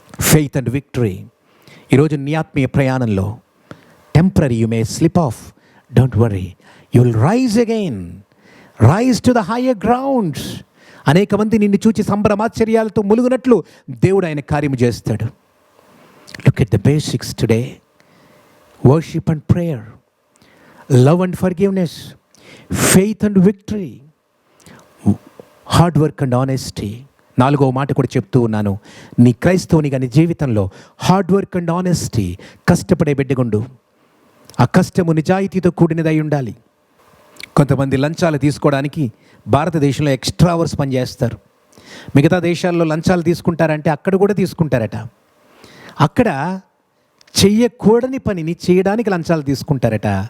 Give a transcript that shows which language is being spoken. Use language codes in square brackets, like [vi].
[en] Faith and victory. [te] ఈరోజు నీ ఆత్మీయ ప్రయాణంలో [en] Temporary you may slip off, don't worry, you will rise again, rise to the higher grounds. [te] అనేక మంది నిన్ను చూచి సంభ్రమాశ్చర్యాలతో ములుగునట్లు దేవుడు ఆయన కార్యము చేస్తాడు. [en] Look at the basics today. Worship and prayer, love and forgiveness, faith and victory, hard work and honesty. [te] 4వ మాట కూడా చెప్తూ ఉన్నాను, నీ క్రైస్తవునిగా నీ జీవితంలో [en] hard work and honesty, [te] కష్టపడే బిడ్డగుండు. ఆ కష్టము నిజాయితీతో కూడినదై ఉండాలి. కొంతమంది లంచాలు తీసుకోవడానికి భారతదేశంలో ఎక్స్ట్రా అవర్స్ పనిచేస్తారు. మిగతా దేశాల్లో లంచాలు తీసుకుంటారంటే అక్కడ కూడా తీసుకుంటారట. అక్కడ చెయ్యకూడని పనిని చేయడానికి లంచాలు తీసుకుంటారట.